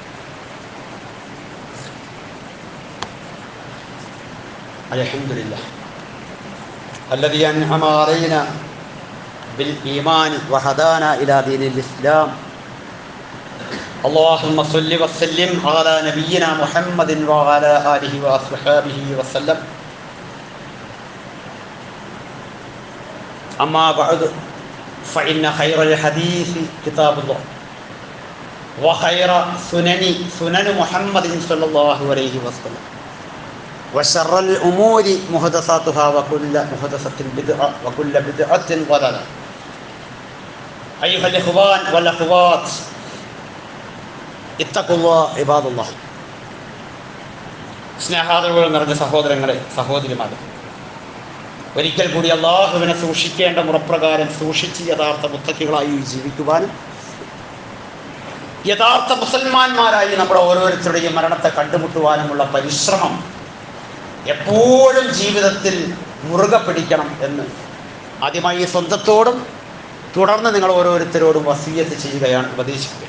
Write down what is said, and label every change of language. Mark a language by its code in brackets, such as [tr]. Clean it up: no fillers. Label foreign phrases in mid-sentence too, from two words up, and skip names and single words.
[ar] അൽഹംദുലില്ലാഹ്. الذي أنعم علينا بالإيمان وهدانا إلى دين الإسلام. اللهم صل وسلم على نبينا محمد وعلى آله وأصحابه وسلم. أما بعد فإن خير الحديث كتاب الله وخير سنن محمد صلى الله عليه وسلم وشر الأمور محدثاتها وكل محدثة بدعة وكل بدعة ضلالة. أيها الإخوان والأخوات اتقوا الله عباد الله. [ml] സ്നേഹാദരവുകൾ നിറഞ്ഞ സഹോദരങ്ങളെ, സഹോദരിമാരെ, ഒരിക്കൽ കൂടി അള്ളാഹുവിനെ സൂക്ഷിക്കേണ്ട മുറപ്രകാരം സൂക്ഷിച്ച് യഥാർത്ഥ മുത്തക്കികളായി ജീവിക്കുവാനും യഥാർത്ഥ മുസൽമാന്മാരായി നമ്മുടെ ഓരോരുത്തരുടെയും മരണത്തെ കണ്ടുമുട്ടുവാനുമുള്ള പരിശ്രമം എപ്പോഴും ജീവിതത്തിൽ മുറുകെ പിടിക്കണം എന്ന് ആദ്യമായി സ്വന്തത്തോടും തുടർന്ന് നിങ്ങൾ ഓരോരുത്തരോടും വസിയ്യത്ത് ചെയ്യുകയാണ്, ഉപദേശിക്കുകയാണ്.